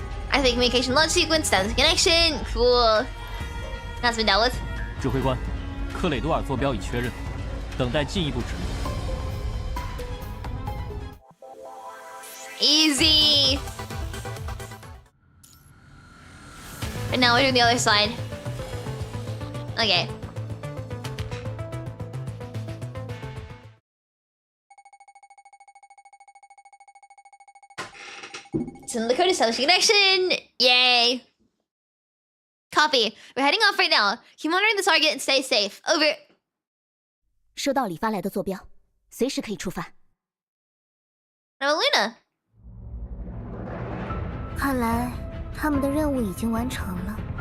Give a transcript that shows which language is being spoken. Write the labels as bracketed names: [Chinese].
[English] I think communication launch sequence, status connection, cool. That's been dealt with. [Chinese] 指挥官，克雷多尔坐标已确认，等待进一步指令。 [English] Easy. And now we're doing the other side. Okay. Send the code establishing connection. Yay. Copy. We're heading off right now. Keep monitoring the target and stay safe. Over. [Chinese] 收到李发来的坐标，随时可以出发。 [English] Now Luna. [Chinese] 看来他们的任务已经完成了。